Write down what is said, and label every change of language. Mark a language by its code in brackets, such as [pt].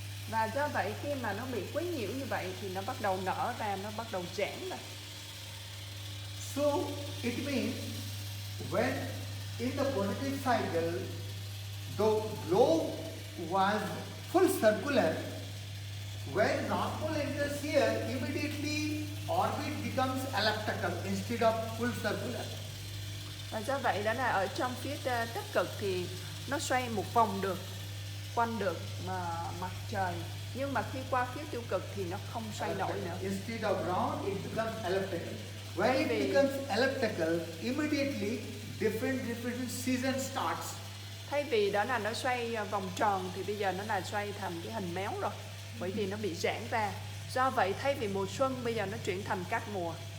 [vi] Và do vậy khi mà nó bị quấy nhiễu như vậy thì nó bắt đầu nở ra, nó bắt đầu giãn ra. [en] So it means when in the positive cycle the globe was full circular, when North Pole enters here, immediately orbit becomes elliptical instead of full circular. [vi] Và do vậy đó là ở trong phía tích cực thì nó xoay một vòng được, quanh được mặt trời, nhưng mà khi qua phía tiêu cực thì nó không xoay nổi nữa. [en] Instead of round, it becomes elliptical. When it becomes elliptical, immediately different season starts. [vi] Thay vì đó là nó xoay vòng tròn thì bây giờ nó là xoay thành cái hình méo rồi, bởi vì nó bị giãn ra. Do vậy thay vì mùa xuân bây giờ nó chuyển thành các mùa.